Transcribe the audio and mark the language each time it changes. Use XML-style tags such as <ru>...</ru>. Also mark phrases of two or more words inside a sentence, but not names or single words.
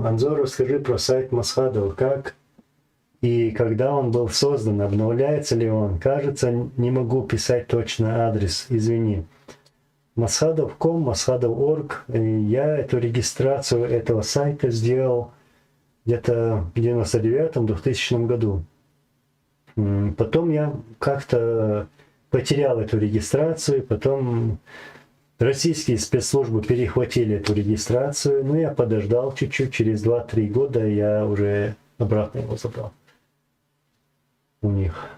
<ru>Анзор, расскажи про сайт Масхадов. Как и когда он был создан? Обновляется ли он? Кажется, не могу писать точно адрес. Извини. Масхадов.com, Масхадов.org. Я эту регистрацию этого сайта сделал где-то в 99-2000 году. Потом я как-то потерял эту регистрацию, потом российские спецслужбы перехватили эту регистрацию, но я подождал чуть-чуть, через 2-3 года я уже обратно его забрал у них.</ru>